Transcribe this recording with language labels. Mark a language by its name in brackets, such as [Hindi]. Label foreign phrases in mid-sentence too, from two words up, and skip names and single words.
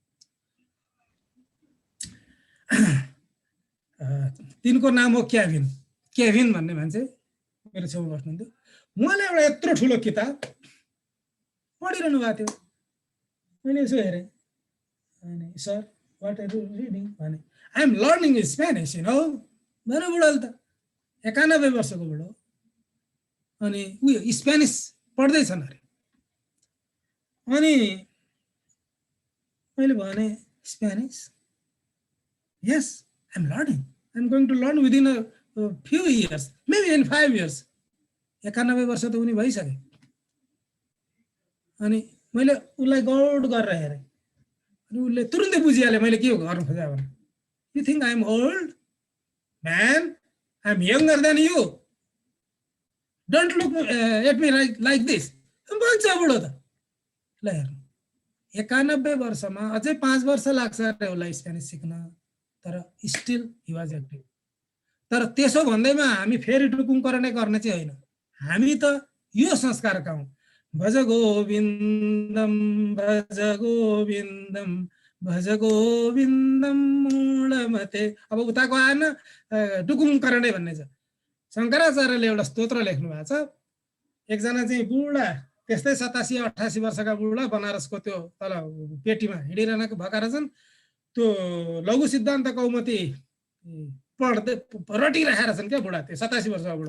[Nepali] तिनको नाम हो केभिन भन्ने मान्छे मेरो छेउमा बस्नुहुन्थ्यो उहाँले एउटा यत्रो ठुलो किताब पढिरहनु भएको थियो मैले यसो हेरेँ अनि [English] sir what are you reading [Nepali] भने [English] I am learning Spanish you know [Nepali] मेरो बुढो त 91 वर्षको बुढो अनि उयो स्पेनिस पढ्दैछन् अरे। अनि मैले भने [English] Spanish, yes I am learning, I am going to learn within a few years, maybe in 5 years. [Nepali] 91 वर्ष त उनी भइसके। अनि मैले उसलाई गौड गरेर हेरेँ, अनि उसले तुरुन्तै बुझिहाल्यो मैले के गर्नु खोजेँ भने। [English] You think I am old man, I am younger than you, don't look at me like this [Nepali] भन्छ बुढो त। ल हेर्नु 91 वर्षमा अझै 5 वर्ष लाग्छ अरे उसलाई स्पेनिस सिक्न, तर [English] still he was active. [Nepali] तर त्यसो भन्दैमा हामी फेरि टुकुङकरणै गर्ने चाहिँ होइन। हामी त यो संस्कारका हौँ, [Sanskrit] भज गोविन्दम भज गोविन्दम भज गोविन्दम मूढमते। [Nepali] अब उताको आएन टुकुङकरणै भन्ने छ। शङ्कराचार्यले एउटा स्तोत्र लेख्नु भएको छ। एकजना चाहिँ बुढा, त्यस्तै 87-88 वर्षका बुढा, बनारसको त्यो तल पेटीमा हिँडिरहनको भएका रहेछन्। त्यो लघु सिद्धान्त कौमुदी पढ्दै रटिरहेका छन् क्या बुढा, त्यो 87 वर्षका बुढो।